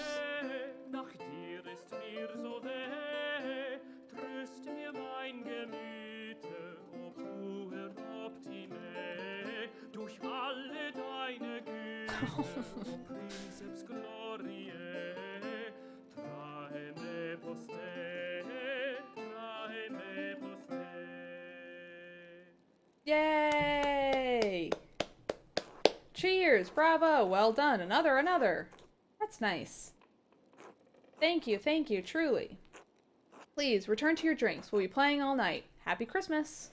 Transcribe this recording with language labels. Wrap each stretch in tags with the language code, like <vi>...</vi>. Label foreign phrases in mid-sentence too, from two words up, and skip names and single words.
<de>Nach dir ist mir so weh, tröst mir mein Gemüte,</de> <la>o puer optime,</la> <de>durch alle deine Güte,</de> <la>o Princeps gloriae, trae me poste.</la> <en>Yay! Cheers! Bravo! Well done! Another! That's nice. Thank you, truly. Please, return to your drinks. We'll be playing all night. Happy Christmas!</en>